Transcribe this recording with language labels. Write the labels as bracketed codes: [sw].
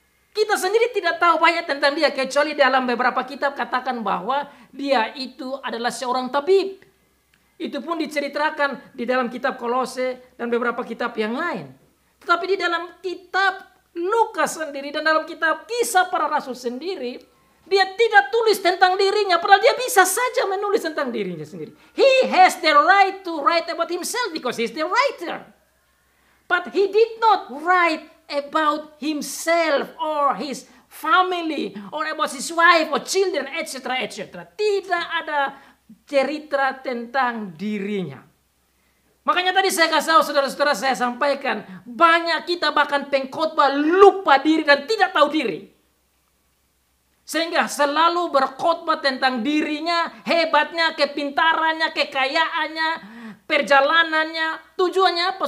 [id] Kita sendiri tidak tahu banyak tentang dia kecuali dalam beberapa kitab katakan bahwa dia itu adalah seorang tabib. Itu pun diceritakan di dalam kitab Kolose dan beberapa kitab yang lain. Tetapi di dalam kitab Lukas sendiri dan dalam kitab Kisah Para Rasul sendiri, dia tidak tulis tentang dirinya, padahal dia bisa saja menulis tentang dirinya sendiri. [en] He has the right to write about himself because he's the writer. But he did not write about himself or his family or about his wife or children, etc., etc. [id] Tidak ada cerita tentang dirinya. Makanya tadi saya kasih tahu saudara-saudara, saya sampaikan, banyak kita bahkan pengkhotbah lupa diri dan tidak tahu diri. Sehingga selalu berkhotbah tentang dirinya, hebatnya, kepintarannya, kekayaannya, perjalanannya. Tujuannya apa?